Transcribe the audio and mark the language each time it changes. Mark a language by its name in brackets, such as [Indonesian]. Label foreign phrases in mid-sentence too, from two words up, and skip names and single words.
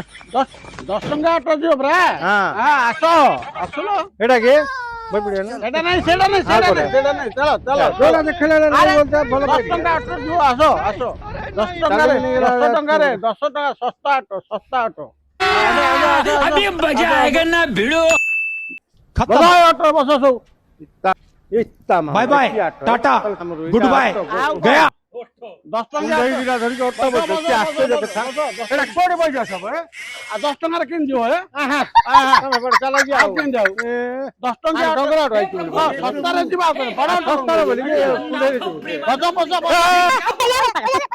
[Odia] 10 ଟଙ୍କା ଅଟୋ ଯିବ ପରା ହଁ ହଁ ଆସ ଆସୁନ ଏଇଟା କି ବଇପଡ଼ିଆ ନା ସେଇଟା ନାଇଁ ଚାଲ ଚାଲ ଯୋଉଟା ଦେଖିଲେ ନାଇଁ ଆରେ ବୋଲତେ ଭଲ 10 ପାଇଲି ଟଙ୍କା ଅଟୋ ଯିବ ଆସ 10 ଟଙ୍କାରେ ଚାଲିକି ନେଇଗଲା 10 ଟଙ୍କାରେ 10 ଟଙ୍କା ଶସ୍ତା ଅଟୋ [Hindi] अभी मजा आएगा ना भिड़ो [Odia] ବସ ଅଟୋ ବସ ସବୁ [English] bye bye tata good bye गया [Odia] 10 ଟଙ୍କା ଧରିକି ଅଟୋ ବସିଛି ଆଶ୍ଚର୍ଯ୍ୟ କଥା ଏଇଟା କୋଉଠି ବଇଛ ସବୁ 10 ଟଙ୍କାରେ କେମିତି ଯିବ ଚାଲ କି ଆଉ କେମିତି ଯାଉ 10 ଟଙ୍କା ଡଙ୍ଗରା ରହିଛି ଶସ୍ତାରେ ଯିବା ବଡ ଶସ୍ତାରେ ବୋଲିକି କୁଣ୍ଡେଇରେ ଯିବୁ